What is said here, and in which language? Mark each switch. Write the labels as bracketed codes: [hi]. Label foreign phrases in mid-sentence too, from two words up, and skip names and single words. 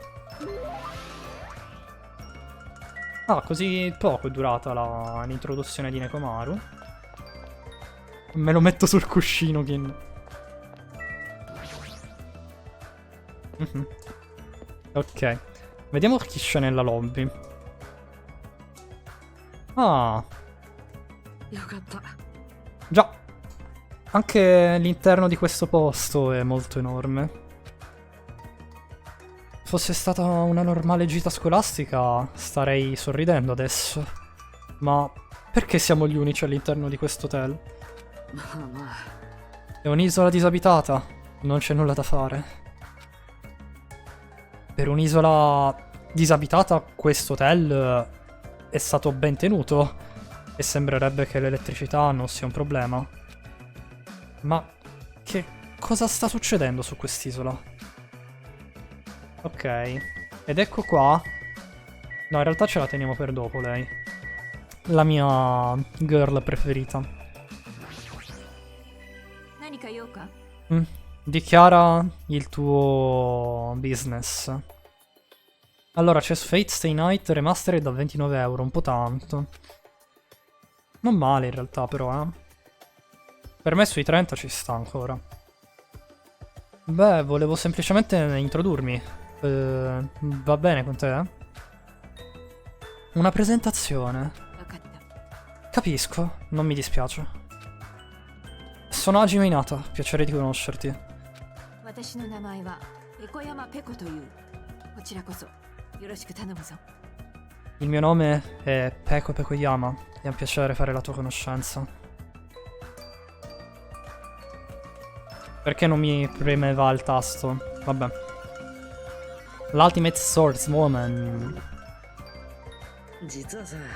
[it] Ah, così poco è durata l'introduzione di Nekomaru. Me lo metto sul cuscino, Kin. Ok. Vediamo chi c'è nella lobby. Ah, [ja] よかった。 [it] già. Anche l'interno di questo posto è molto enorme. Fosse stata una normale gita scolastica, starei sorridendo adesso. Ma perché siamo gli unici all'interno di questo hotel? [ja] まあまあ。 [it] È un'isola disabitata, non c'è nulla da fare. Per un'isola disabitata questo hotel è stato ben tenuto e sembrerebbe che l'elettricità non sia un problema. Ma che cosa sta succedendo su quest'isola? Ok, ed ecco qua. No, in realtà ce la teniamo per dopo lei. La mia girl preferita. [ja] 何か用か [it] Dichiara il tuo business. Allora, c'è Fate Stay Night Remastered da 29 euro, un po' tanto. Non male in realtà però, Per me sui 30 ci sta ancora. Beh, volevo semplicemente introdurmi. Va bene con te? Una presentazione. [ja] 分かった [it] Capisco, non mi dispiace. Sono Hajime Hinata, piacere di conoscerti. [ja] 私の名前は横山ペコというこちらこそよろしく頼むぞ [it] Il mio nome è Peko Pekoyama, è un piacere fare la tua conoscenza. Perché non mi premeva il tasto? Vabbè. [en] L'Ultimate Swordswoman. [ja] 実はさ、